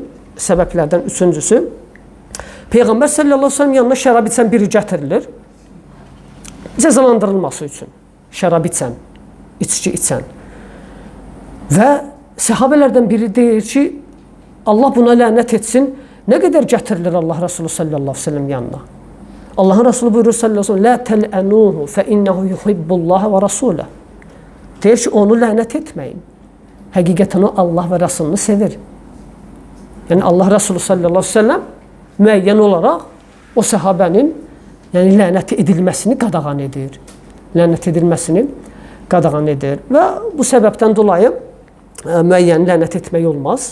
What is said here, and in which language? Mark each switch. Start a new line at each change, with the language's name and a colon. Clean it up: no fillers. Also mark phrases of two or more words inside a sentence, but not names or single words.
Azerbaijani: Səbəblərdən üçüncüsü, Peyğəmbər
Arabic: صلى الله عليه وسلم
Azerbaijani: yanına şərab içən biri gətirilir. Cəzalandırılması üçün. Şərab içən, içki içən. Və səhabələrdən biri deyir ki, Allah buna lənət etsin. Nə qədər gətirilir Allah Resulü
Arabic: صلى الله عليه وسلم
Azerbaijani: yanına? Allahın Resulü buyurur
Arabic: صلى الله عليه وسلم: "لا تلعنوه فإنه يحب الله ورسوله."
Azerbaijani: Deyir ki, onu lənət etməyin. Həqiqətən o Allah və Rasulunu sevir. Yəni Allah Resulü
Arabic: صلى الله عليه وسلم
Azerbaijani: müəyyən olaraq o səhabənin lənət edilməsini qadağan edir. Lənət edilməsini qadağan edir. Və bu səbəbdən dolayı müəyyən lənət etmək olmaz.